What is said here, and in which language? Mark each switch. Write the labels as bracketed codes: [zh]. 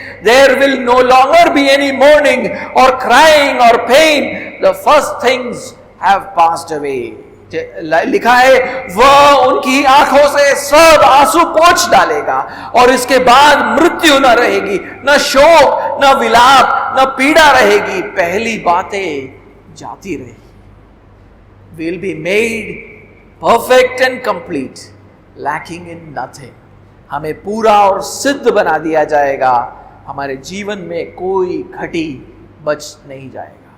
[en] There will no longer be any mourning or crying or pain. The first things have passed away. [hi] लिखा है वह उनकी आंखों से सब आंसू पोंछ डालेगा और इसके बाद मृत्यु न रहेगी, न शोक, न विलाप, न पीड़ा रहेगी, पहली बातें जाती रहेगी। [en] Will be made perfect and complete, lacking in nothing. [hi] हमें पूरा और सिद्ध बना दिया जाएगा, हमारे जीवन में कोई घटी बच नहीं जाएगा।